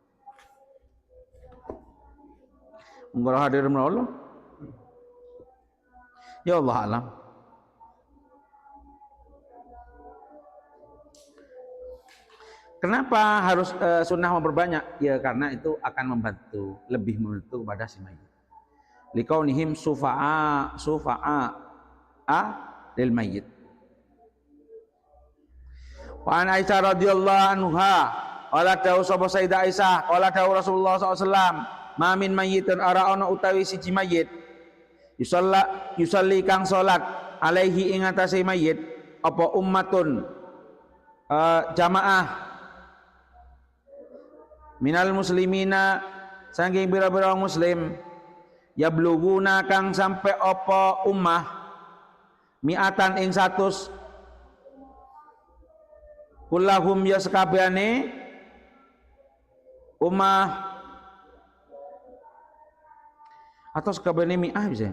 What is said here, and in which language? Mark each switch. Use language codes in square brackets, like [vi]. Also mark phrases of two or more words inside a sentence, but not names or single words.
[id] Enggak hadir menolong. [ar] يا الله أعلم. [id] Kenapa harus sunnah memperbanyak? Ya karena itu akan membantu, lebih membantu kepada si mayit. [ar] لكونهم شفعاء للميت. وعن عائشة رضي الله عنها قال [jv] dawu sapa Sayyidah Aisyah qala dawu [ar] رسول الله ﷺ ما من ميت [jv] araona utawi siji mayit yusalli kang salat alaihi ing atase mayit apa ummatun jamaah [ar] من المسلمين [jv] saking bira-bira muslim yabluguna kang sampe apa ummah mi'atan ing 100 kullahum ya sekabehane ummah atau sekabehane mi'ah bisa.